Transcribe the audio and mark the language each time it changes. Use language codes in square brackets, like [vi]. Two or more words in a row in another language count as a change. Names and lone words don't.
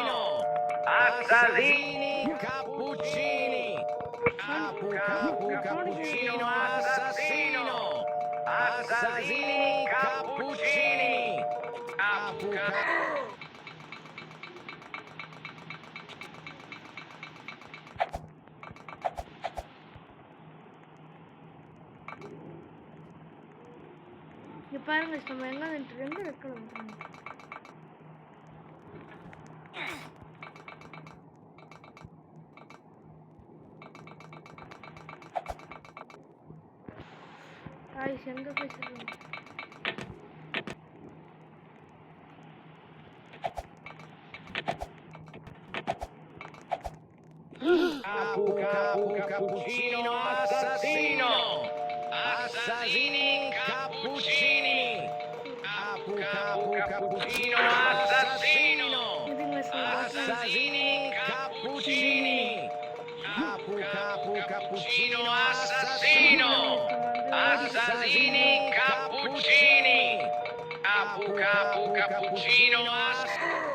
[it] Assassini cappuccini! Cappuccino assassino! Assassini cappuccini! [ta] இங்கே பாருங்க, நம்ம எங்கே இருக்கணும். காய்ஸ் எங்கே போய் சொல்லுங்க. [it] Cappuccino assassino! Assassini cappuccini! Cappuccino assassino! Assassini cappuccini! Cappuccino assassino! Assassini cappuccini! Cappuccino assassino!